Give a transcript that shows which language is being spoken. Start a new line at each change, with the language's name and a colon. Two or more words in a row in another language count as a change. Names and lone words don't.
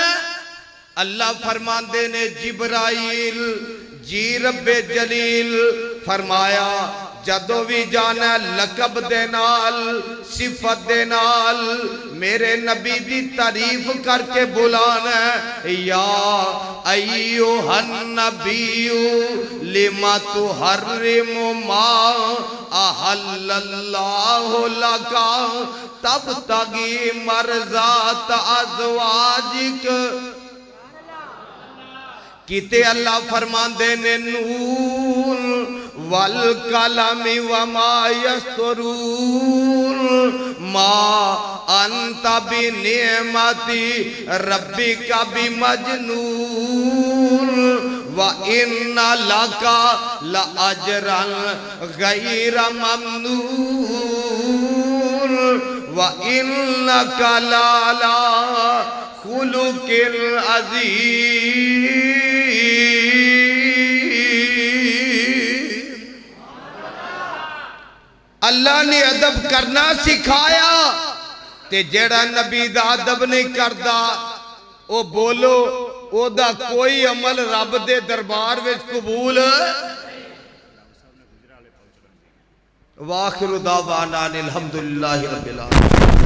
Punjabi: ਅੱਲਾਹ ਫ਼ਰਮਾਂਦੇ ਨੇ ਜਿਬਰਾਈਲ ਜੀ ਰੱਬੇ ਜਲੀਲ ਫ਼ਰਮਾਇਆ ਜਦੋਂ ਭੀ ਜਾਣਾ ਲਕਬ ਦੇ ਨਾਲ ਸਿਫ਼ਤ ਦੇ ਨਾਲ ਮੇਰੇ ਨਬੀ ਦੀ ਤਾਰੀਫ਼ ਕਰਕੇ ਬੁਲਾਣਾ।
Arabic: يا أيها النبي لم تحرم ما أحل الله لك تبتغي مرضات أزواجك.
Punjabi: ਕਿਤੇ ਅੱਲਾਹ ਫ਼ਰਮਾਂਦੇ ਨੇ
Arabic: ن والقلم وما يسطرون ما أنت بنعمة ربك ب مجنون وإن لك لأجرا غير ممنون وإنك لعلى خلق عظيم.
Punjabi: ਅੱਲਾਹ ਨੇ ਅਦਬ ਕਰਨਾ ਸਿਖਾਇਆ ਤੇ ਜਿਹੜਾ ਨਬੀ ਦਾ ਅਦਬ ਨਹੀਂ ਕਰਦਾ ਓ ਬੋਲੋ ਓਦਾ ਕੋਈ ਅਮਲ ਰੱਬ ਦੇ ਦਰਬਾਰ ਵਿਚ ਕਬੂਲ।
Arabic: وآخر دعوانا أن الحمد لله رب العالمين.